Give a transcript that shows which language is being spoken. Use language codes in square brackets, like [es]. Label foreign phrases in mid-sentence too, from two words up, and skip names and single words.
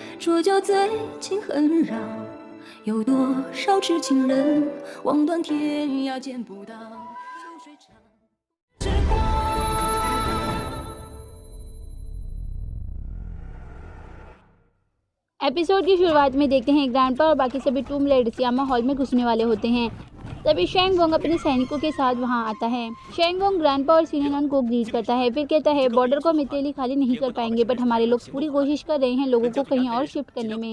[zh] 说就最近很绕，有多少痴情人望断天涯见不到，秋水长时光。 [hi] एपिसोड की शुरुआत में देखते हैं ग्रैंडपा और बाकी सभी [en] tomb raider [hi] सियामा हॉल में घुसने वाले होते हैं। तभी शेंग वोंग अपने सैनिकों के साथ वहां आता है। शेंग वोंग ग्रैंडपा और सिनेनन को ग्रीट करता है, फिर कहता है बॉर्डर को हम इतने लिए खाली नहीं कर पाएंगे, बट हमारे लोग पूरी कोशिश कर रहे हैं लोगों को कहीं और शिफ्ट करने में।